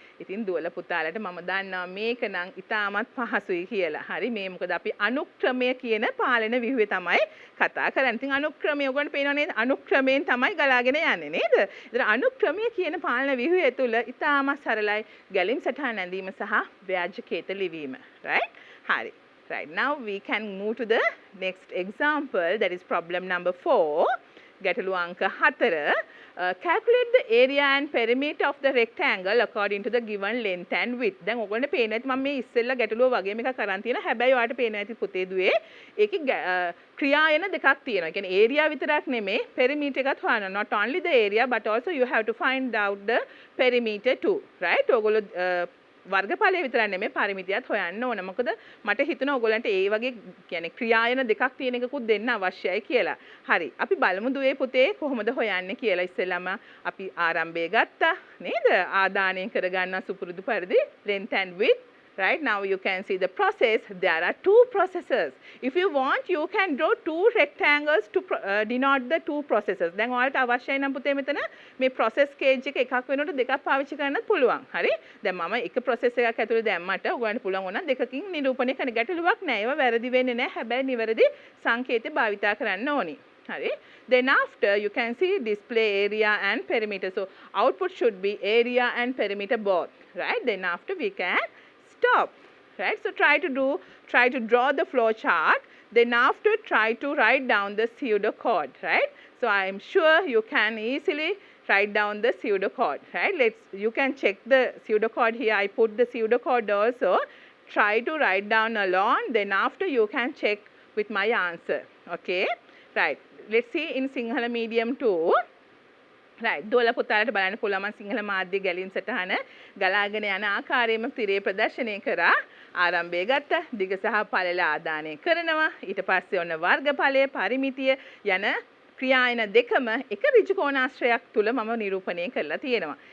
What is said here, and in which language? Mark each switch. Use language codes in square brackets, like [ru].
[si] ඉතින් දුවල පුතාලට මම දන්නවා මේක නම් ඉතාමත් පහසුයි කියලා. හරි? මේ මොකද අපි අනුක්‍රමය කියන පාලන ව්‍යුහය තමයි කතා කරන්නේ. ඉතින් අනුක්‍රමය ඕගොල්ලන්ට පේනව නේද? අනුක්‍රමයෙන් තමයි ගලාගෙන යන්නේ නේද? ඉතින් අනුක්‍රමය කියන පාලන ව්‍යුහය තුළ ඉතාමත් සරලයි ගැලීම් සටහන් ඇඳීම සහ ව්‍යාජකීත ලිවීම. right? හරි. [en] Right, now we can move to the next example, that is problem number 4. [si] ගැටලු අංක 4. [en] Calculate the area and perimeter of the rectangle according to the given length and width. [si] දැන් ඔයගොල්ලන්ට පේනවා ඇති මම මේ ඉස්සෙල්ලා ගැටලුව වගේම එකක් අරන් තියෙනවා. හැබැයි ඔයාලට පේනවා ඇති පුතේ දුවේ ඒකේ ක්‍රියායන දෙකක් තියෙනවා. ඒ කියන්නේ area විතරක් නෙමෙයි perimeter එකත් හොයන්න. [en] Not only the area but also you have to find out the perimeter too. Right? [si] ඔයගොල්ලෝ වර්ගඵලය විතරක් නෙමෙයි පරිමිතියත් හොයන්න ඕන. මොකද මට හිතුණා ඔයගොල්ලන්ට ඒ වගේ කියන්නේ ක්‍රියායන දෙකක් තියෙන එකකුත් දෙන්න අවශ්‍යයි කියලා. හරි. අපි බලමු දුවේ පුතේ කොහොමද හොයන්නේ කියලා. ඉස්සෙල්ලාම අපි ආරම්භය ගත්තා නේද? ආදානය කරගන්න සුපුරුදු පරිදි [en] length and width. Right now you can see the process. There are two processes. If you want, you can draw two rectangles to denote the two processes. [si] දැන් ඔයාලට අවශ්‍යයි නම් පුතේ මෙතන මේ process cage එක එකක් වෙනකොට දෙකක් පාවිච්චි කරන්නත් පුළුවන්. හරි? දැන් මම එක process එකක් ඇතුලේ දැම්මට ඔයගොල්ලන්ට පුළුවන් වුණා දෙකකින් නිරූපණය කරන්න ගැටලුවක් නැහැ. ඒවා වැරදි වෙන්නේ නැහැ. හැබැයි නිවැරදි සංකේත භාවිතා කරන්න ඕනි. Hurry. [en] Then after you can see display area and perimeter. So output should be area and perimeter both. Right? Then after we can stop. Right? So try to draw the flow chart. Then after try to write down the pseudocode. Right? So I am sure you can easily write down the pseudocode. Right? You can check the pseudocode here. I put the pseudocode also. Try to write down alone. Then after you can check with my answer. Okay? Right. Let's see in Sinhala medium too. Right. [si] දෝල පුතාලට බලන්න පුළුවන් මම සිංහල මාධ්‍ය ගැලීම් සටහන ගලාගෙන යන ආකාරයෙන්ම තිරේ ප්‍රදර්ශනය කරා. ආරම්භය ගත්තා. දිග සහ පළල ආදානය කරනවා. ඊට පස්සේ ඔන්න වර්ගඵලය පරිමිතිය යන ක්‍රියායන දෙකම එක ඍජු කෝණාශ්‍රයක් තුල මම නිරූපණය කරලා තියෙනවා.